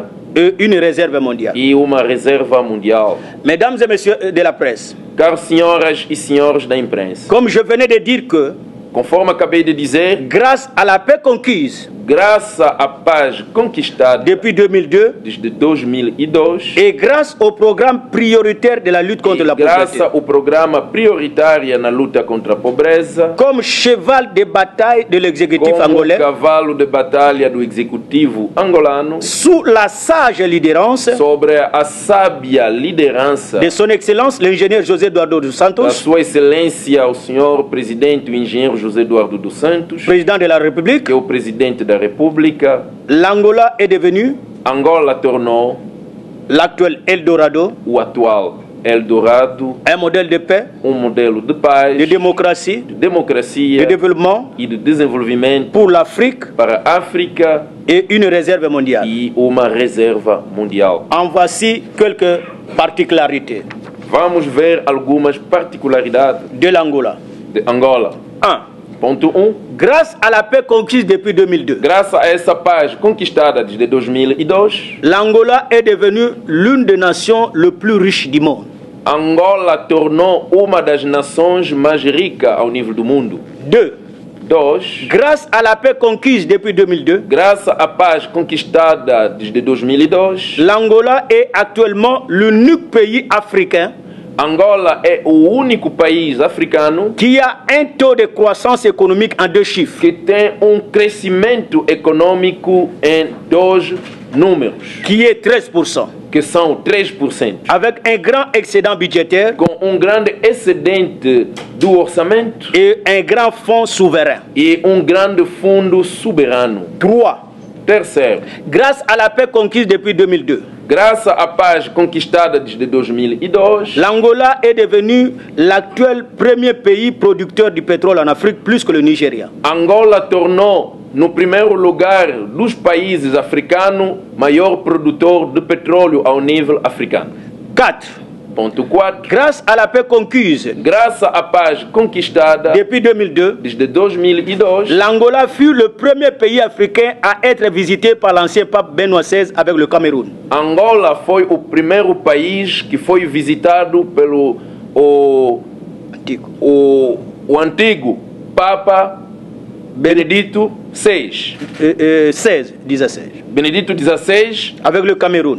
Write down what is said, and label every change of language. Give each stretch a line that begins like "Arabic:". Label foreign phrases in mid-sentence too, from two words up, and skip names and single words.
French: et une réserve mondiale.
Portuguese: e uma reserva mundial.
French: Mesdames et messieurs de la presse,
Portuguese: Caros senhoras e senhores da imprensa,
French: comme je venais de dire que
Portuguese: conforme acabei de dizer,
French: grâce à la paix conquise
Portuguese: graças à paz conquistada
French: depuis 2002
Portuguese: desde 2002
French: et grâce au programme prioritaire de la lutte contre la
Portuguese: graças
French: pauvreté,
Portuguese: ao programa prioritário na luta contra a pobreza,
French: comme cheval de bataille de l'exécutif
Portuguese: como
French: angolais,
Portuguese: cavalo de batalha do executivo angolano,
French: sous la sage lidérance
Portuguese: sobre a sábia liderança
French: de son excellence l'ingénieur José Eduardo dos
Portuguese: da Santos, sua excelência o senhor presidente, o engenheiro José Eduardo dos Santos,
French: président de la République,
Portuguese: que é o presidente da República.
French: l'Angola est devenu
Portuguese: Angola tornou
French: l'actuel Eldorado,
Portuguese: o atual Eldorado,
French: un modèle de paix,
Portuguese: modelo de paz,
French: de démocratie,
Portuguese: de democracia
French: de développement
Portuguese: e de desenvolvimento
French: pour l'Afrique
Portuguese: para a África
French: et une réserve mondiale.
Portuguese: e uma reserva mundial.
French: En voici quelques particularités
Portuguese: Vamos ver algumas particularidades
French: de l'Angola.
Portuguese: de Angola. 1. Ponto 1.
French: Grâce à la paix conquise depuis 2002,
Portuguese: Graças a essa paz conquistada desde 2002,
French: l'Angola est devenue l'une des nations les plus riches du monde.
Portuguese: Angola tornou uma das nações mais ricas ao nível do mundo. 2. 2.
French: Grâce à la paix conquise depuis 2002,
Portuguese: Graças à paz conquistada desde 2002,
French: l'Angola est actuellement l'unique pays africain
Portuguese: Angola é o único país africano
French: qui a un taux de croissance économique en 2 chiffres,
Portuguese: que tem crescimento econômico em 2 números,
French: qui est 13%,
Portuguese: que são 3%,
French: avec un grand excédent budgétaire
Portuguese: com grande excedente do orçamento
French: et un grand fonds souverain.
Portuguese: e grande fundo soberano. 3. Terceiro,
French: grâce à la paix conquise depuis 2002,
Portuguese: graças à paz conquistada desde 2002,
French: l'Angola est devenu l'actuel premier pays producteur de pétrole en Afrique, plus que le Nigeria.
Portuguese: Angola tornou no primeiro lugar dos países africanos maior produtor de petróleo ao nível africano. 4. Ponto 4.
French: Grâce à la paix conquise
Portuguese: Graças à paz conquistada
French: depuis 2002,
Portuguese: desde 2002,
French: l'Angola fut le premier pays africain à être visité par l'ancien pape Benoît XVI avec le Cameroun.
Portuguese: Angola foi o primeiro país que foi visitado pelo o antigo Papa Benedito XVI. 16. Benedito XVI,
French: Avec le Cameroun.